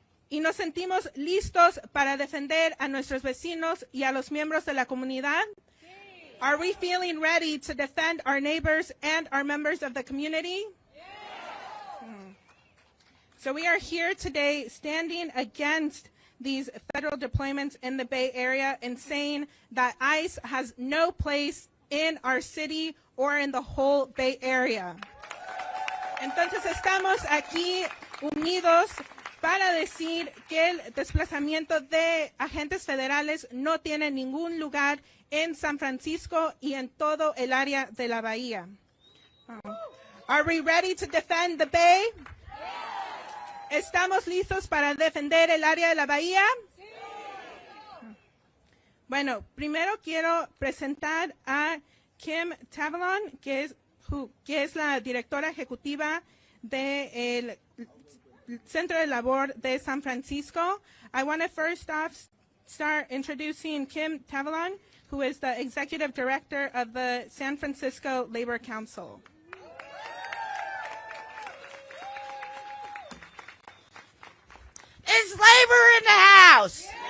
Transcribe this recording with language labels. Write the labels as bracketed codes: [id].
[es] ¿Y nos sentimos listos para defender a nuestros vecinos y a los miembros de la comunidad? [en] Are we feeling ready to defend our neighbors and our members of the community? So we are here today standing against these federal deployments in the Bay Area and saying that ICE has no place in our city or in the whole Bay Area. [es] Entonces estamos aquí unidos para decir que el desplazamiento de agentes federales no tiene ningún lugar en San Francisco y en todo el área de la bahía. [en] Are we ready to defend the Bay? [es] ¿Estamos listos para defender el área de la bahía? Sí. Bueno, primero quiero presentar a Kim Tavalon, que es la directora ejecutiva del Centro de Labor de San Francisco. [en] I want to first off start introducing Kim Tavalon, who is the executive director of the San Francisco Labor Council. Is labor in the house?